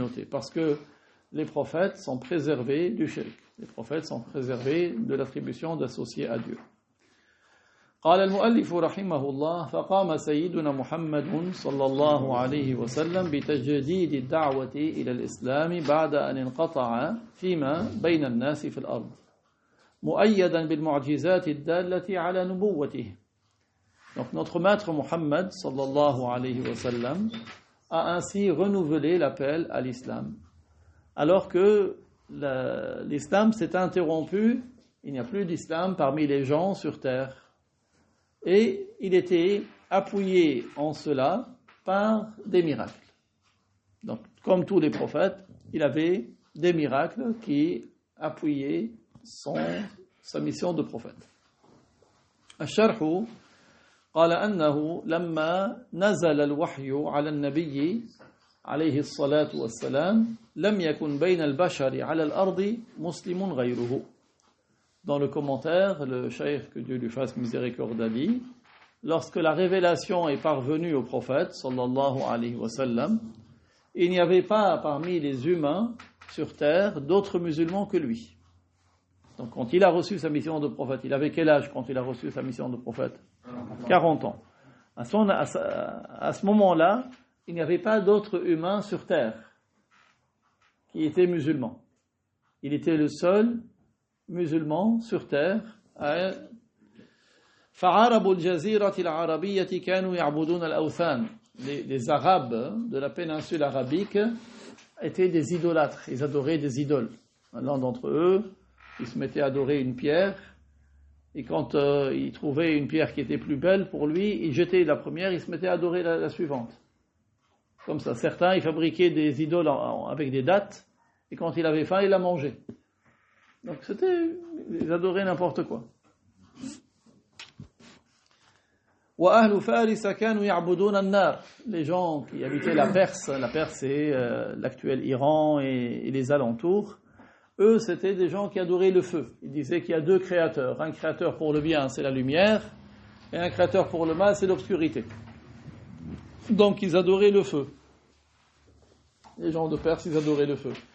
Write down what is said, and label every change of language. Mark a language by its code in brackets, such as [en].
[fr] Parce que les prophètes sont préservés du shirk. Les prophètes sont préservés de l'attribution d'associer à Dieu. [ar] قال المؤلف رحمه الله فقام سيدنا محمد صلى الله عليه وسلم بتجديد الدعوة إلى الإسلام بعد أن انقطع فيما بين الناس في الأرض مؤيدا بالمعجزات الدالة على نبوته. [fr] Donc notre maître Muhammad [ar] sallallahu alayhi wa sallam [fr] a ainsi renouvelé l'appel à l'islam alors que l'islam s'est interrompu, il n'y a plus d'islam parmi les gens sur terre. Et il était appuyé en cela par des miracles. Donc, comme tous les prophètes, il avait des miracles qui appuyaient sa mission de prophète. [ar] الشرح قال أنه لما نزل الوحي على النبي عليه الصلاة والسلام لم يكن بين البشر على الأرض مسلم غيره. [fr] Dans le commentaire, le cheikh, que Dieu lui fasse miséricorde, a dit, lorsque la révélation est parvenue au prophète, [ar] sallallahu alayhi wa sallam, [fr] il n'y avait pas parmi les humains sur terre d'autres musulmans que lui. Donc quand il a reçu sa mission de prophète, il avait quel âge quand il a reçu sa mission de prophète? 40 ans. À ce moment-là, il n'y avait pas d'autres humains sur terre qui était musulman. Il était le seul musulman sur terre. [ar] فعرب الجزيرة العربية كانوا يعبدون الأوثان. [fr] Les Arabes de la péninsule arabique étaient des idolâtres. Ils adoraient des idoles. L'un d'entre eux, il se mettait à adorer une pierre. Et quand il trouvait une pierre qui était plus belle pour lui, il jetait la première, il se mettait à adorer la suivante. Comme ça. Certains, ils fabriquaient des idoles avec des dattes. Et quand il avait faim, il la mangeait. Donc ils adoraient n'importe quoi. [ar] وأهل فارس كانوا يعبدون النار. [fr] Les gens qui habitaient la Perse c'est l'actuel Iran et les alentours, eux c'était des gens qui adoraient le feu. Ils disaient qu'il y a deux créateurs, un créateur pour le bien c'est la lumière, et un créateur pour le mal c'est l'obscurité. Donc ils adoraient le feu. Les gens de Perse ils adoraient le feu.